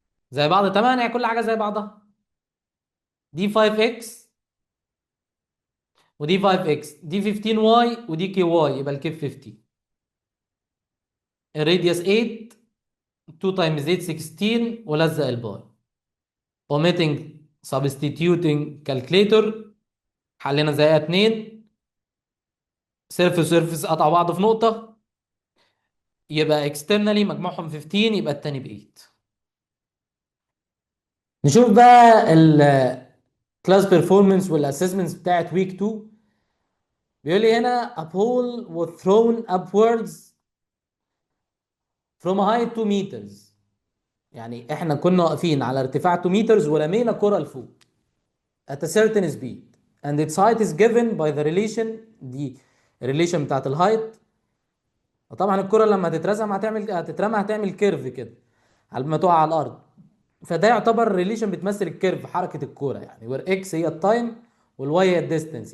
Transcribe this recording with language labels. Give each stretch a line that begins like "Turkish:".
Arabic: زي بعض تماما يعني كل حاجه زي بعضها. دي 5x ودي 5x، دي 15y ودي كي واي، يبقى الكيف 50. الراديوس 8، 2 تايمز 8 16، ولزق الباي. omitting substituting calculator، حلينا زيها 2. سيرفيس سيرفيس قطعوا بعض في نقطة، يبقى اكسترنالي مجموعهم 15، يبقى التاني ب 8. نشوف بقى الكلاس بيرفورمانس والاسسمنتس بتاعت ويك 2. بيقول لي هنا
English: a ball was thrown upwards from a height 2 meters.
Arabic: يعني احنا كنا واقفين على ارتفاع 2 meters ورمينا كرة لفوق
English: at a certain speed and its height is given by the relation.
Arabic: دي الريليشن بتاعت الهايت. وطبعا الكرة لما هتترمى هتعمل كيرف كده على ما تقع على الارض. فده يعتبر ريليشن بتمثل الكيرف، حركه الكوره يعني. وير اكس هي التايم والواي هي الديستنس.